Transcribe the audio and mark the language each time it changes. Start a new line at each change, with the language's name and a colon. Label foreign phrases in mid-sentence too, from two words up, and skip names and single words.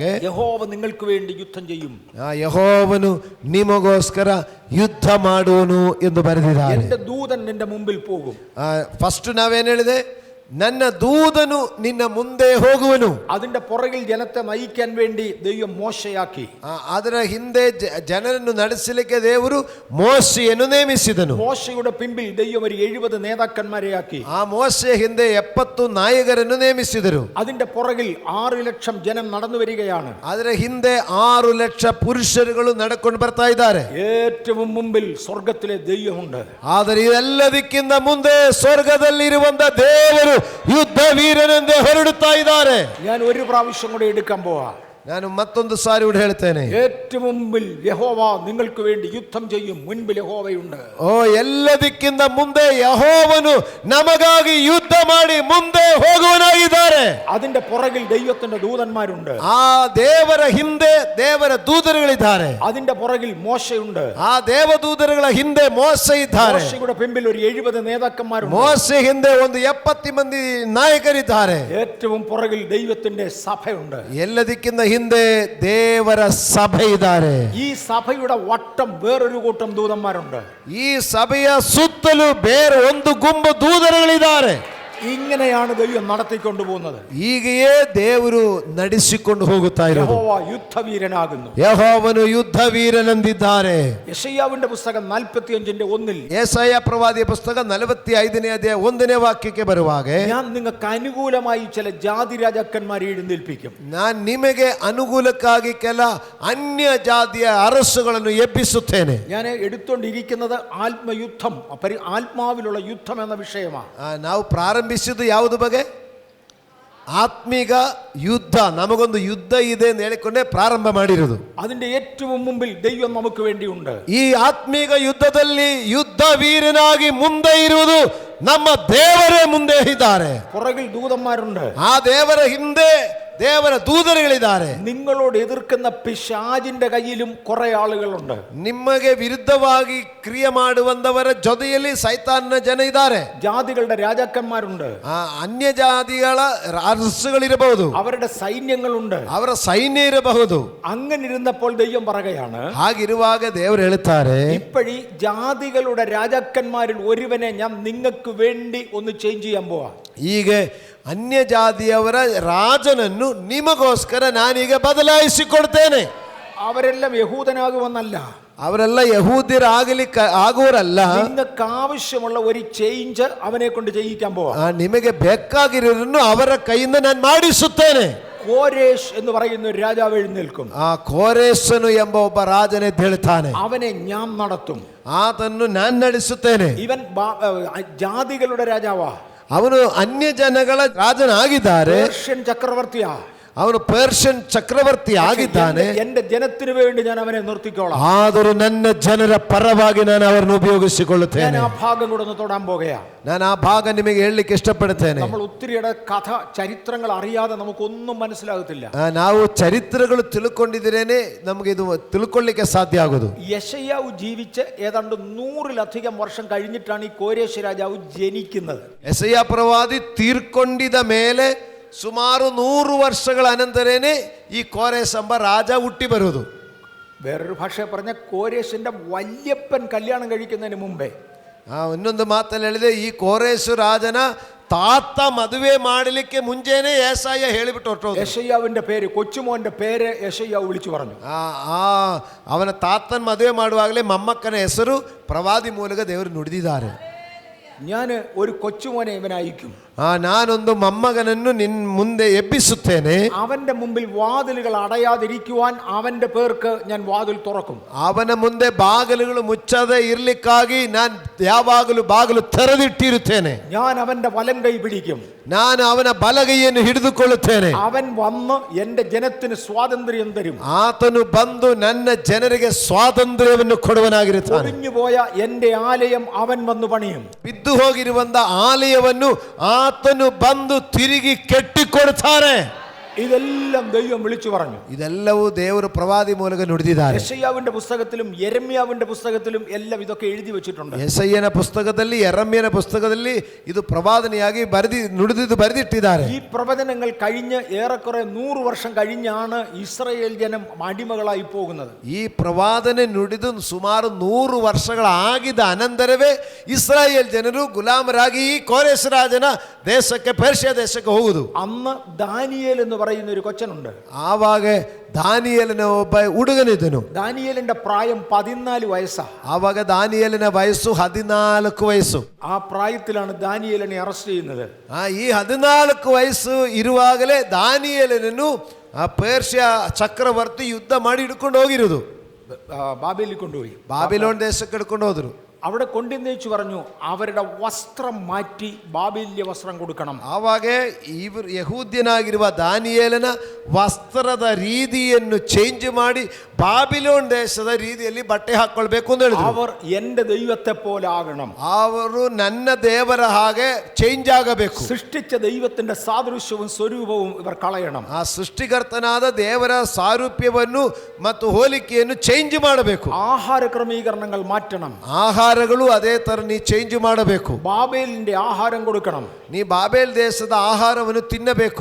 Malayalam: യഹോവ നിങ്ങൾക്ക് വേണ്ടി യുദ്ധം ചെയ്യും,
Kannada: ಯೆಹೋವನು ನಿಮಗೋಸ್ಕರ ಯುದ್ಧ ಮಾಡುವನು ಎಂದು ಬರೆದಿದ್ದಾರೆ.
Malayalam: എന്റെ ദൂതൻ നിന്റെ മുമ്പിൽ പോകും.
Kannada: ಫಸ್ಟ್ ನಾವೇನು ಹೇಳಿದೆ? ನನ್ನ ದೂತನು ನಿನ್ನ ಮುಂದೆ ಹೋಗುವನು.
Malayalam: അതിന്റെ പുറകിൽ ജനത്തെ നയിക്കാൻ വേണ്ടി ദൈവം മോശയാക്കി.
Kannada: ಅದರ ಹಿಂದೆ ಜನರನ್ನು ನಡೆಸಲಿಕ್ಕೆ ದೇವರು ಮೋಶೆಯನ್ನು ನೇಮಿಸಿದನು.
Malayalam: മോശയുടെ പിമ്പിൽ ദൈവം ഒരു 70 നേതാക്കന്മാരെ ആക്കി.
Kannada: ಆ ಮೋಶೆಯ ಹಿಂದೆ 70 ನಾಯಕರನ್ನು ನೇಮಿಸಿದರು.
Malayalam: അതിന്റെ പുറകിൽ 6 ലക്ഷം ജനം നടന്നു വരികയാണ്.
Kannada: ಅದರ ಹಿಂದೆ 6 ಲಕ್ಷ ಪುರುಷರುಗಳು ನಡ್ಕೊಂಡು ಬರ್ತಾ ಇದ್ದಾರೆ.
Malayalam: ഏറ്റവും മുമ്പിൽ സ്വർഗത്തിലെ ദൈവമുണ്ട്.
Kannada: ಆದರೆ ಇದೆಲ್ಲದಕ್ಕಿಂತ ಮುಂದೆ ಸ್ವರ್ಗದಲ್ಲಿರುವಂತ ದೇವರು ಯುದ್ಧ ವೀರನೆಂದೇ ಹೊರಡುತ್ತಾ ಇದ್ದಾರೆ.
Malayalam: ഞാൻ ഒരു പ്രാവശ്യം കൂടെ എടുക്കാൻ പോവാ.
Kannada: ನಾನು ಮತ್ತೊಂದು ಸಾರಿ ಕೂಡ ಹೇಳ್ತೇನೆ.
Malayalam: ഏറ്റവും മുമ്പിൽ യഹോവ നിങ്ങൾക്ക് വേണ്ടി യുദ്ധം ചെയ്യും. മുൻപിൽ യഹോവയുണ്ട്.
Kannada: ಓ ಎಲ್ಲದಕ್ಕಿಂತ ಮುಂದೆ ಯೆಹೋವನು ನಮಗಾಗಿ ಯುದ್ಧ ಮಾಡಿ ಮುಂದೆ ಹೋಗುವನಾಗಿದ್ದಾರೆ.
Malayalam: അതിന്റെ പുറകിൽ ദൈവത്തിന്റെ ദൂതന്മാരുണ്ട്.
Kannada: ಆ ದೇವರ ಹಿಂದೆ ದೇವರ ದೂತರುಗಳಿದ್ದಾರೆ.
Malayalam: അതിന്റെ പുറകിൽ മോശയുണ്ട്.
Kannada: ಆ ದೇವದೂತರುಗಳ ಹಿಂದೆ ಮೋಶೆ ಇದ್ದಾರೆ.
Malayalam: മോശയുടെ പിമ്പിൽ ഒരു 70 നേതാക്കന്മാരുണ്ട്.
Kannada: ಮೋಶೆ ಹಿಂದೆ ಒಂದು 70 ಮಂದಿ ನಾಯಕರಿದ್ದಾರೆ.
Malayalam: ഏറ്റവും പുറകിൽ ദൈവത്തിന്റെ സഭയുണ്ട്.
Kannada: ಎಲ್ಲದಕ್ಕಿಂತ ಹಿಂದೆ ದೇವರ ಸಭೆ ಇದ್ದಾರೆ.
Malayalam: ഈ സഭയുടെ വട്ടം വേറൊരു കൂട്ടം ദൂതന്മാരുണ്ട്.
Kannada: ಈ ಸಭೆಯ ಸುತ್ತಲೂ ಬೇರೆ ಒಂದು ಗುಂಪು ದೂತರುಗಳಿದ್ದಾರೆ.
Malayalam: ഇങ്ങനെയാണ് ദൈവം നടത്തിക്കൊണ്ടു പോകുന്നത്.
Kannada: ಹೀಗೆಯೇ ದೇವರು ನಡೆಸಿಕೊಂಡು ಹೋಗುತ್ತಾ ಇರೋದು.
Malayalam: യഹോവ യുദ്ധവീരനാകുന്നു.
Kannada: ಯೆಹೋವನು ಯುದ್ಧ ವೀರನೆಂದಿದ್ದಾರೆ.
Malayalam: യെശയ്യാവിന്റെ പുസ്തകം 45:1
Kannada: ಯೆಶಾಯ ಪ್ರವಾದಿಯ ಪುಸ್ತಕ 45ನೇ ಅಧ್ಯಾಯ 1ನೇ ವಾಕ್ಯಕ್ಕೆ ಬರುವಾಗ,
Malayalam: ഞാൻ നിങ്ങൾക്ക് അനുകൂലമായി ചില ജാതി രാജാക്കന്മാരെ എഴുന്നേൽപ്പിക്കും.
Kannada: ನಾನು ನಿಮಗೆ ಅನುಕೂಲಕ್ಕಾಗಿ ಕೆಲ ಅನ್ಯ ಜಾತಿಯ ಅರಸುಗಳನ್ನು ಎಬ್ಬಿಸುತ್ತೇನೆ.
Malayalam: ഞാൻ എടുത്തുകൊണ്ടിരിക്കുന്നത് ആത്മയുദ്ധം, ആത്മാവിലുള്ള യുദ്ധം എന്ന വിഷയമാണ്.
Kannada: ನಾವು ಪ್ರಾರಂಭಿಸಿದ್ದು ಯಾವುದು ಬಗ್ಗೆ? ಆತ್ಮೀಕ ಯುದ್ಧ. ನಮಗೊಂದು ಯುದ್ಧ ಇದೆ ಅಂತ ಹೇಳಿಕೊಂಡೇ ಪ್ರಾರಂಭ ಮಾಡಿರೋದು.
Malayalam: അതിന്റെ ഏറ്റവും മുമ്പിൽ ദൈവം നമുക്ക് വേണ്ടിയുണ്ട്.
Kannada: ಈ ಆತ್ಮೀಕ ಯುದ್ಧದಲ್ಲಿ ಯುದ್ಧ ವೀರನಾಗಿ ಮುಂದೆ ಇರುವುದು ನಮ್ಮ ದೇವರೇ ಮುಂದೆ ಇದ್ದಾರೆ.
Malayalam: പുറകിൽ ദൂതന്മാരുണ്ട്.
Kannada: ಆ ದೇವರ ಹಿಂದೆ ದೇವರ ದೂತರುಗಳಿದ್ದಾರೆ.
Malayalam: നിങ്ങളോട് എതിർക്കുന്ന പിശാചിന്റെ കയ്യിലും കുറെ ಆಳುകളുണ്ട്.
Kannada: ನಿಮಗೆ ವಿರುದ್ಧವಾಗಿ ಕ್ರಿಯೆ ಮಾಡುವಂತವರ ಜೊತೆಯಲ್ಲಿ ಸೈತಾನನ ಜನ ಇದ್ದಾರೆ.
Malayalam: ജാതികളുടെ രാജാക്കന്മാരുണ്ട്.
Kannada: ಅನ್ಯ ಜಾತಿಗಳ ಅರಸುಗಳಿರಬಹುದು.
Malayalam: അവരുടെ സൈന്യങ്ങളുണ്ട്.
Kannada: ಅವರ ಸೈನ್ಯ ಇರಬಹುದು.
Malayalam: അങ്ങനെ ഇരുന്നപ്പോൾ ദൈവം പറയുകയാണ്,
Kannada: ಹಾಗಿರುವಾಗ ದೇವರು ಹೇಳುತ್ತಾರೆ,
Malayalam: ഇപ്പോഴീ ജാതികളുടെ രാജാക്കന്മാരിൽ ഒരുവനെ ഞാൻ നിങ്ങൾക്ക് വേണ്ടി ഒന്ന് ചേഞ്ച് ചെയ്യാൻ പോവാ.
Kannada: ಹೀಗೆ ಅನ್ಯ ಜಾತಿಯವರ ರಾಜನನ್ನು ನಿಮಗೋಸ್ಕರ ನಾನೀಗ ಬದಲಾಯಿಸಿಕೊಡ್ತೇನೆ.
Malayalam: അവരെല്ലാം യഹൂദനാകുമെന്നല്ല,
Kannada: ಅವರೆಲ್ಲ ಯಹೂದ್ಯರಾಗಲಿಕ್ಕೆ ಆಗುವರಲ್ಲ.
Malayalam: നിങ്ങൾക്ക് ആവശ്യമുള്ള ഒരു ചേഞ്ച് അവനെ കൊണ്ട് ചെയ്യിക്കാൻ പോവാ.
Kannada: ನಿಮಗೆ ಬೇಕಾಗಿರೋದನ್ನು ಅವರ ಕೈಯಿಂದ ನಾನು ಮಾಡಿಸುತ್ತೇನೆ.
Malayalam: കോരേഷ് എന്ന് പറയുന്ന ഒരു രാജാവ് എഴുന്നേൽക്കും.
Kannada: ಆ ಕೋರೇಶನು ಎಂಬ ಒಬ್ಬ ರಾಜನೆದ್ದು ಹೇಳ್ತಾನೆ,
Malayalam: അവനെ ഞാൻ നടത്തും.
Kannada: ಆತನ್ನು ನಾನು ನಡೆಸುತ್ತೇನೆ.
Malayalam: ഇവൻ ജാതികളുടെ രാജാവാ.
Kannada: ಅವನು ಅನ್ಯ ಜನಗಳ ರಾಜನಾಗಿದ್ದಾರೆ.
Malayalam: പേർഷ്യൻ ചക്രവർത്തിയാ.
Kannada: ಅವನು ಪರ್ಷಿಯನ್ ಚಕ್ರವರ್ತಿ ಆಗಿದ್ದಾನೆ.
Malayalam: എന്റെ ജനത്തിന് വേണ്ടി ഞാൻ അവനെ നിർത്തിക്കോളാം.
Kannada: ಆದರೂ ನನ್ನ ಜನರ ಪರವಾಗಿ ನಾನು ಅವರನ್ನು ಉಪಯೋಗಿಸಿಕೊಳ್ಳುತ್ತೇನೆ.
Malayalam: ഞാൻ ആ ഭാഗം കൂടെ ഒന്ന് തൊടാൻ പോകുകയാ.
Kannada: ನಾನು ಆ ಭಾಗ ನಿಮಗೆ ಹೇಳಲಿಕ್ಕೆ ಇಷ್ಟಪಡುತ್ತೇನೆ.
Malayalam: നമ്മൾ ഒത്തിരിയുടെ കഥ ചരിത്രങ്ങൾ അറിയാതെ നമുക്കൊന്നും മനസ്സിലാകത്തില്ല.
Kannada: ನಾವು ಚರಿತ್ರೆಗಳು ತಿಳ್ಕೊಂಡಿದ್ರೇನೆ ನಮಗೆ ಇದು ತಿಳ್ಕೊಳ್ಳಿಕ್ಕೆ ಸಾಧ್ಯ ಆಗೋದು.
Malayalam: യെശയ്യാവ് ജീവിച്ച് ഏതാണ്ട് 100-ലധികം വർഷം കഴിഞ്ഞിട്ടാണ് ഈ കോരേശ് രാജാവ് ജനിക്കുന്നത്.
Kannada: ಯೆಶಯ್ಯ ಪ್ರವಾದಿ ತೀರ್ಕೊಂಡಿದ ಮೇಲೆ ಸುಮಾರು 100 ವರ್ಷಗಳ ಅನಂತರನೇ ಈ ಕೋರೇಶ್ ಎಂಬ ರಾಜ ಹುಟ್ಟಿ ಬರುವುದು.
Malayalam: വേറൊരു ഭാഷ പറഞ്ഞ കോരേശിന്റെ വല്യപ്പൻ കല്യാണം കഴിക്കുന്നതിന് മുമ്പേ,
Kannada: ಇನ್ನೊಂದು ಮಾತಲ್ಲಿ ಹೇಳಿದೆ, ಈ ಕೋರೇಶ್ ರಾಜನ ತಾತ ಮದುವೆ ಮಾಡಲಿಕ್ಕೆ ಮುಂಚೆನೆ ಯೆಶಾಯ ಹೇಳಿಬಿಟ್ಟು ಹೊರಟೋದು.
Malayalam: യെശയ്യാവിന്റെ പേര്, കൊച്ചുമോന്റെ പേര് യെശയ്യാവ് വിളിച്ചു പറഞ്ഞു.
Kannada: ಅವನ ತಾತನ ಮದುವೆ ಮಾಡುವಾಗಲೇ ಮೊಮ್ಮಕ್ಕನ ಹೆಸರು ಪ್ರವಾದಿ ಮೂಲಕ ದೇವರು ನುಡಿದಿದ್ದಾರೆ.
Malayalam: ഞാൻ ഒരു കൊച്ചുമോനെ ഇവൻ അയക്കും.
Kannada: ನಾನೊಂದು ಮೊಮ್ಮಗನನ್ನು ನಿನ್ನ ಮುಂದೆ ಎಬ್ಬಿಸುತ್ತೇನೆ.
Malayalam: അവന്റെ മുമ്പിൽ വാതിലുകൾ അടയാതിരിക്കുവാൻ അവന്റെ പേർക്ക് ഞാൻ വാതിൽ തുറക്കും.
Kannada: ಅವನ ಮುಂದೆ ಬಾಗಿಲುಗಳು ಮುಚ್ಚದೆ ಇರ್ಲಿಕ್ಕಾಗಿ ನಾನು ಯಾವಾಗಲೂ ಬಾಗಿಲು ತೆರೆದಿಟ್ಟಿರುತ್ತೇನೆ.
Malayalam: ഞാൻ അവന്റെ വലം കൈ പിടിക്കും.
Kannada: ನಾನು ಅವನ ಬಲಗೈಯನ್ನು ಹಿಡಿದುಕೊಳ್ಳುತ್ತೇನೆ.
Malayalam: അവൻ വന്ന് എന്റെ ജനത്തിന് സ്വാതന്ത്ര്യം തരും.
Kannada: ಆತನು ಬಂದು ನನ್ನ ಜನರಿಗೆ ಸ್ವಾತಂತ್ರ್ಯವನ್ನು ಕೊಡುವನಾಗಿರುತ್ತಾನೆ.
Malayalam: ഒഴിഞ്ഞുപോയ എന്റെ ആലയം അവൻ വന്ന് പണിയും.
Kannada: ಬಿದ್ದು ಹೋಗಿರುವಂತ ಆಲಯವನ್ನು ಆತನು ಬಂದು ತಿರುಗಿ ಕಟ್ಟಿಕೊಡ್ತಾರೆ.
Malayalam: ഇതെല്ലാം ദൈവം വിളിച്ചു പറഞ്ഞു.
Kannada: ಇದೆಲ್ಲವೂ ದೇವರು ಪ್ರವಾದಿ ಮೂಲಕ ನುಡಿದಿದ್ದಾರೆ.
Malayalam: യെശയ്യാവിന്റെ പുസ്തകത്തിലും യെരമ്യാവിന്റെ പുസ്തകത്തിലും എല്ലാം ഇതൊക്കെ എഴുതി വെച്ചിട്ടുണ്ട്.
Kannada: ಯೆಶಯ್ಯನ ಪುಸ್ತಕದಲ್ಲಿ ಯೆರೆಮ್ಯನ ಪುಸ್ತಕದಲ್ಲಿ ಇದು ಪ್ರವಾದನೆಯಾಗಿ ಬರೆದಿಟ್ಟಿದ್ದಾರೆ.
Malayalam: ഈ പ്രവചനങ്ങൾ കഴിഞ്ഞ് ഏറെക്കുറെ 100 വർഷം കഴിഞ്ഞാണ് ഇസ്രായേൽ ജനം അടിമകളായി പോകുന്നത്.
Kannada: ಈ ಪ್ರವಾದನೆ ನುಡಿದು ಸುಮಾರು 100 ವರ್ಷಗಳಾಗಿದ್ದ ಅನಂತರವೇ ಇಸ್ರಾಯೇಲ್ ಜನರು ಗುಲಾಮರಾಗಿ ಈ ಕೋರೆಸ್ ರಾಜನ ದೇಶಕ್ಕೆ ಪರ್ಷಿಯ ದೇಶಕ್ಕೆ ಹೋಗುವುದು.
Malayalam: അന്ന് ദാനിയേൽ എന്ന് പറയുന്ന ഒരു കൊച്ചനുണ്ട്.
Kannada: ಆವಾಗ ದಾನಿಯೇಲನ ಒಬ್ಬ ಹುಡುಗನಿದ್ದನು.
Malayalam: ദാനിയേലിന്റെ പ്രായം 14 വയസ്സാ.
Kannada: ಆವಾಗ ದಾನಿಯೇಲನ ವಯಸ್ಸು 14 ವಯಸ್ಸು.
Malayalam: ആ പ്രായത്തിലാണ് ദാനിയേലിനെ അറസ്റ്റ് ചെയ്യുന്നത്.
Kannada: ಈ 14 ವಯಸ್ಸು ಇರುವಾಗಲೇ ದಾನಿಯೇಲನನ್ನು ಆ ಪರ್ಷಿಯ ಚಕ್ರವರ್ತಿ ಯುದ್ಧ ಮಾಡಿ ಹಿಡ್ಕೊಂಡು ಹೋಗಿರುವುದು.
Malayalam: ബാബേലിൽ കൊണ്ടുപോയി.
Kannada: ಬಾಬಿಲೋನ್ ದೇಶಕ್ಕೆ ಹಿಡ್ಕೊಂಡು ಹೋದ್ರು.
Malayalam: അവിടെ കൊണ്ടുവന്നേച്ചു പറഞ്ഞു അവരുടെ വസ്ത്രം മാറ്റി ബാബേലിയ വസ്ത്രം കൊടുക്കണം.
Kannada: ಆವಾಗ ಇವರು ಯಹೂದ್ಯನಾಗಿರುವ ದಾನಿಯೇಲನ ವಸ್ತ್ರದ ರೀತಿಯನ್ನು ಚೇಂಜ್ ಮಾಡಿ ಬಾಬಿಲೋನ್ ದೇಶದ ರೀತಿಯಲ್ಲಿ ಬಟ್ಟೆ ಹಾಕೊಳ್ಬೇಕು ಅಂತ ಹೇಳಿದ್ರು.
Malayalam: അവർ എന്റെ ദൈവത്തെ പോലെ ആകണം.
Kannada: ಅವರು ನನ್ನ ದೇವರ ಹಾಗೆ ಚೇಂಜ್ ಆಗಬೇಕು.
Malayalam: സൃഷ്ടിച്ച ദൈവത്തിന്റെ സാദൃശ്യവും സ്വരൂപവും ഇവർ കളയണം.
Kannada: ಆ ಸೃಷ್ಟಿಕರ್ತನಾದ ದೇವರ ಸಾರೂಪ್ಯವನ್ನು ಮತ್ತು ಹೋಲಿಕೆಯನ್ನು ಚೇಂಜ್ ಮಾಡಬೇಕು.
Malayalam: ആഹാര ക്രമീകരണങ്ങൾ മാറ്റണം.
Kannada: ಆಹಾರಗಳು ಅದೇ ತರ ನೀ ಚೇಂಜ್ ಮಾಡಬೇಕು.
Malayalam: ബാബേലിന്റെ ആഹാരം കൊടുക്കണം.
Kannada: ನೀ ಬಾಬೇಲ್ ದೇಶದ ಆಹಾರವನ್ನು ತಿನ್ನಬೇಕು.